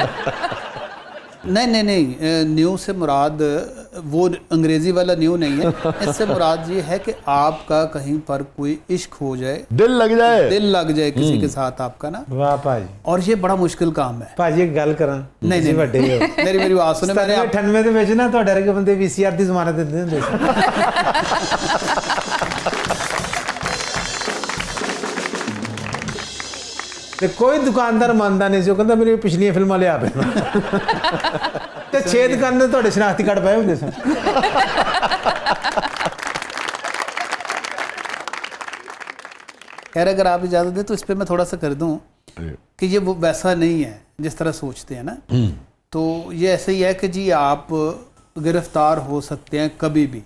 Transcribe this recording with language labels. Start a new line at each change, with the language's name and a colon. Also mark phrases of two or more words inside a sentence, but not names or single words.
Urdu: نہیں، نیو سے مراد وہ انگریزی والا نیو نہیں ہے، اس سے مراد یہ ہے کہ آپ کا کہیں پر کوئی عشق ہو جائے، دل لگ جائے، دل لگ جائے کسی کے ساتھ آپ کا نا،
Punjabi: واہ پاجی، اور یہ بڑا مشکل کام ہے۔ پاجی ایک گل کراں،
Urdu: نہیں
Punjabi: وڈے ہو،
Urdu: میری بات سنیں، میں نے
Punjabi: 98 دے وچ نا تہاڈے ورگے بندے وی سی آر دی ضمانت دندے ہوندے سی۔ تے کوئی دکاندار ماندا نہیں سی، وہ کہندا میری پچھلیاں فلماں لیا پے تے 6 دکاندار تہاڈے شناختی کارڈ پائے ہوندے سن۔
Urdu: خیر اگر آپ اجازت دیں تو اس پہ میں تھوڑا سا کر دوں کہ یہ وہ ویسا نہیں ہے جس طرح سوچتے ہیں نا، تو یہ ایسے ہی ہے کہ جی آپ گرفتار ہو سکتے ہیں کبھی بھی۔